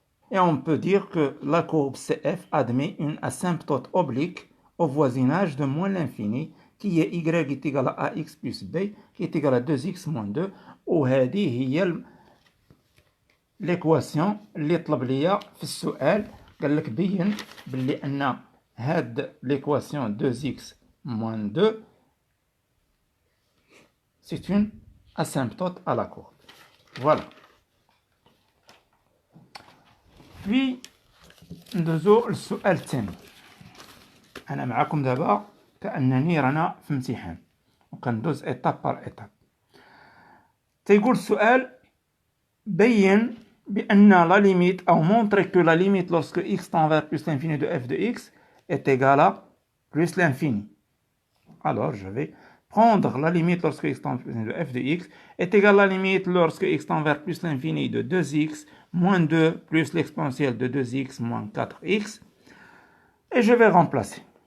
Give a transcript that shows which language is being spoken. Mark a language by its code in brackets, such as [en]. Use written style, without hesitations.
[fr] Et on peut dire que la courbe CF admet une asymptote oblique au voisinage de moins l'infini qui est y est égal à ax plus b qui est égal à 2x moins 2 [ar] وهذه هي [fr] l'équation [ar] اللي طلب ليا في السؤال قال لك بين باللي ان هاد [fr] l'équation 2x moins 2 c'est une asymptote à la courbe. Voilà. [ar] Puis ندوزو للسؤال الثاني. أنا معكم دابا كأنني رانا في امتحان وكندوز إيتاب بار إيتاب. تيقول السؤال بين بأن [fr] la limite أو montrer que la limite lorsque x tend vers plus l'infini de f de x est égale à plus l'infini. Alors je vais prendre la limite lorsque x tend vers plus l'infini de f de x est égale à la limite lorsque x tend vers plus l'infini de 2x moins 2 plus l'exponentielle de 2x moins 4x. Et je vais remplacer.